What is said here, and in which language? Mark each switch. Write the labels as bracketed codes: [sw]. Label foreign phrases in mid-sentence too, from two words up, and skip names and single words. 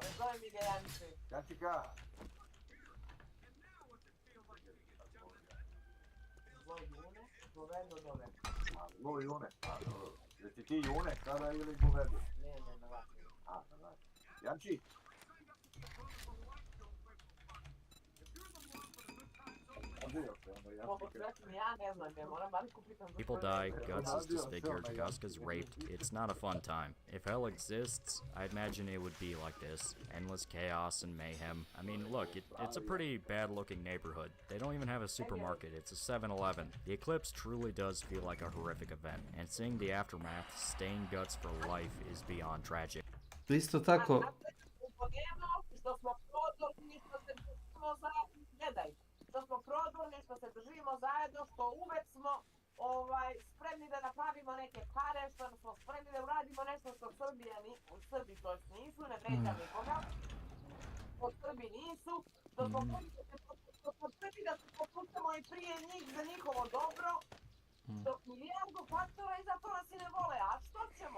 [sr] Zove mi ga Janči. Jančika! Govedo dole. Lo June. Jesi ti June sada ili Govedo? Ne, na vas. Na vas. Janči! [en] People die, Guts is disfigured, Guska's raped. It's not a fun time. If hell exists, I imagine it would be like this. Endless chaos and mayhem. I mean, look, it's a pretty bad-looking neighborhood. They don't even have a supermarket, it's a 7-Eleven. The eclipse truly does feel like a horrific event, and seeing the aftermath stain Guts for life is beyond tragic. [sr] Isto tako... Što smo prodorni, što se držimo zajedno, što uvek smo spremni da napravimo neke pare, što smo spremni da uradimo nešto što Srbi to nisu, ne vređam nikoga, od Srbi nisu, što smo spremni da se popuštamo i prije njih za njihovo dobro, što milijardu faktora i zato nas i ne vole, a što ćemo?